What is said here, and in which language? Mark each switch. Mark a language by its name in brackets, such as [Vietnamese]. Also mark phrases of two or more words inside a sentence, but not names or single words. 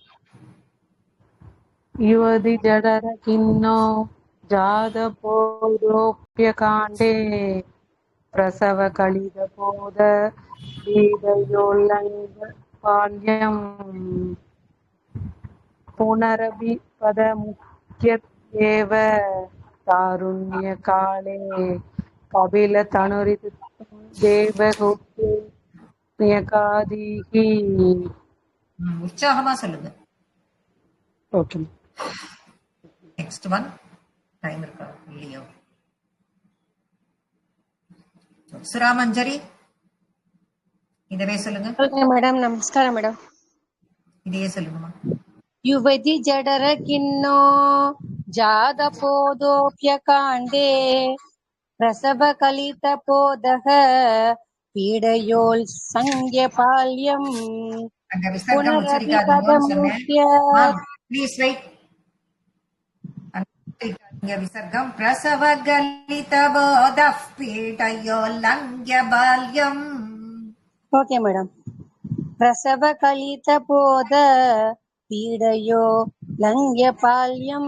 [Sanskrit] युवति जठर खिन्नो जातबोधोप्यकाण्डे प्रसवगलित बोध पीडयोल्लङ्घ्य बाल्यम् पुनरपि पदमुख्यत्येव तारुण्यकाले कपिलतनुरिति देवहूत्यै न्यकादीः. [Tamil] உற்சாகமா சொல்லுங்க. ஓகே. [English] next one. [Tamil] டைம் இருக்கா இல்லையோ? சுராமஞ்சரி இதவே சொல்லுங்க. [Kannada] ಮೇಡಮ್ ನಮಸ್ಕಾರ ಮೇಡಮ್. [Tamil] இதையே சொல்லுங்கம்மா. [Sanskrit] ಯುವತಿ ಜಡರ ಕಿನ್ನೋ ಜಾದ ಪೋದೋಪ್ಯಕಾಂಡೇ ಪ್ರಸವ ಕಲಿತ ಪೋದಃ ಪೀಡಯೋಲ್ ಸಂಜ್ಞ ಪಾಲ್ಯಂ [Tamil] அங்க விசர்க்கம் உச்சரிக்காதீங்கன்னு சொன்னேன். [English] please wait. [Tamil] இங்க விசர்க்கம் [Sanskrit] प्रसव गलित बोधः पीडयोल् लङ्घ्य बाल्यम्. [English] okay madam. [Sanskrit] प्रसव गलित बोध पीडयो लङ्घ्य बाल्यम्.